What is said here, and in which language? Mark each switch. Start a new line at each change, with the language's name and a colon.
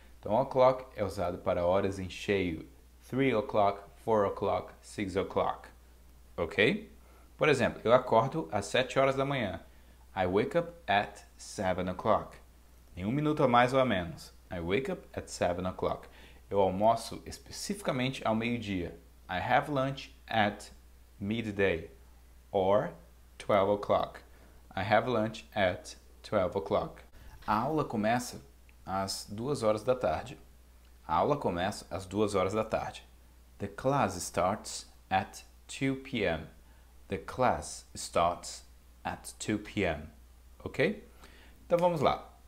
Portuguese: Então, o'clock é usado para horas em cheio. 3 o'clock, 4 o'clock, 6 o'clock. Ok? Por exemplo, eu acordo às 7 horas da manhã.
English: I wake up at 7 o'clock.
Portuguese: Em 1 minuto a mais ou a menos.
English: I wake up at 7 o'clock.
Portuguese: Eu almoço especificamente ao meio-dia.
English: I have lunch at midday or 12 o'clock. I have lunch at 12 o'clock.
Portuguese: A aula começa às 2 horas da tarde. A aula começa às 2 horas da tarde.
English: The class starts at 2 p.m. The class starts at 2 p.m. Ok?
Portuguese: Então vamos lá.